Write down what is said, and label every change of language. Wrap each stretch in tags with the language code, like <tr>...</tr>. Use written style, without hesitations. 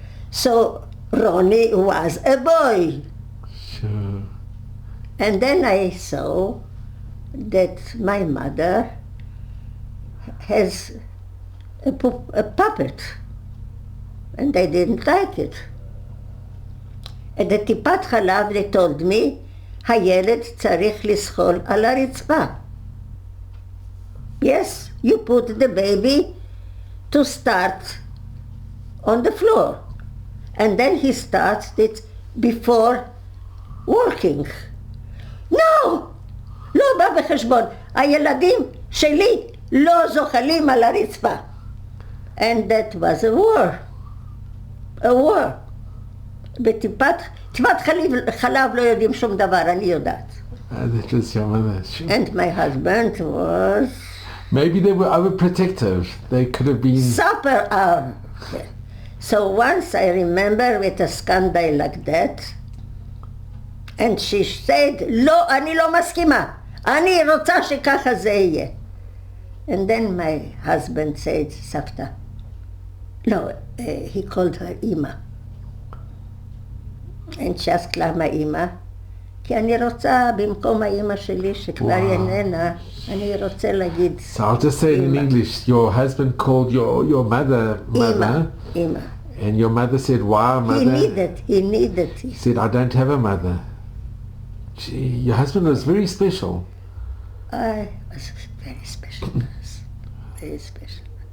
<en>So Ronnie was a boy. Sure. And then I saw that my mother has a puppet, and I didn't like it. At the</en> <he>טיפת חלב</he> <en>they told me,</en> <he>הילד צריך לזחול על הרצפה.</he> <en>Yes, you put the baby to start on the floor. And then he starts it before working. No!</en> <he>לא בא בחשבון. הילדים שלי לא זוחלים על הרצפה.</he> <en>And that was a war. A war.</en> <he>בטיפת חלב לא יודעים שום דבר, אני יודעת.</he> <en>That was your mother. Sure. And my husband was... Maybe they were overprotective. They could have been... Super hour. So once I remember with a scandal like that, and she said,</en> <he>לא, אני לא מסכימה. אני רוצה שככה זה יהיה.</he> <en>And then my husband said, סבתא. No, he called her אמא. And she asked</en> <he>למה אמא? כי אני רוצה במקום האמא שלי שכבר איננה, אני רוצה להגיד</he> <en>So I'll just say it in English. Your husband called your mother.</en> <he>אמא.</he> <en>And your mother said, why mother? He needed. He said, I don't have a mother. Gee, your husband was very special. I was very special. Very special.</en>